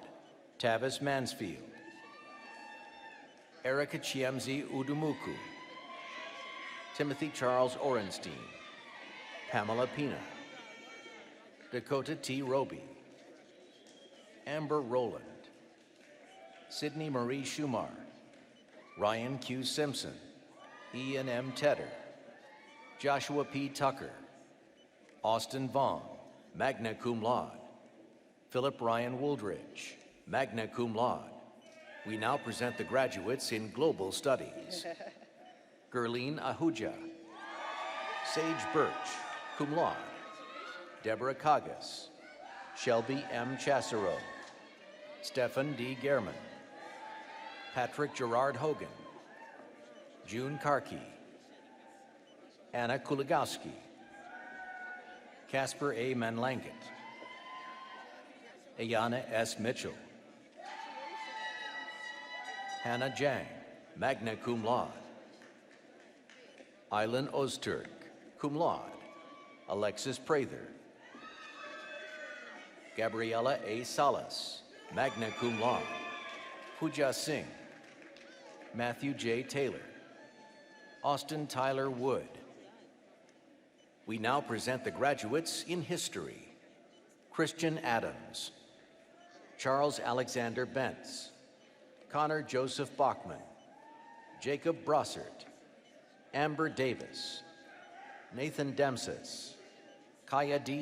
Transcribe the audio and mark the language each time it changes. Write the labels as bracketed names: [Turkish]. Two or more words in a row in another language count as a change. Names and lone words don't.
[English] Tavis Mansfield, Erica Chiemzi Udumuku, Timothy Charles Orenstein, Pamela Pina, Dakota T. Roby, Amber Rowland, Sydney Marie Schumar, Ryan Q. Simpson, Ian M. Tedder, Joshua P. Tucker, Austin Vaughn, [Latin] magna cum laude. [English] Philip Ryan Wooldridge, [Latin] magna cum laude. [English] We now present the graduates in Global Studies. Gerline Ahuja, Sage Birch, [Latin] cum laude. [English] Deborah Kagas, Shelby M. Chassero, Stephan D. Gehrman, Patrick Gerard Hogan, June Karki, Anna Kuligowski, Casper A. Manlanket, Ayana S. Mitchell, Hannah Jang, [Latin] magna cum laude. [English] Aylan Ozturk, [Latin] cum laude. [English] Alexis Prather, Gabriela A. [Latin] Salas, magna cum laude. [English] Pooja Singh, Matthew J. Taylor, Austin Tyler Wood. We now present the graduates in history. Christian Adams, Charles Alexander Bentz, Connor Joseph Bachman, Jacob Brossert, Amber Davis, Nathan Demsis, Kaya D.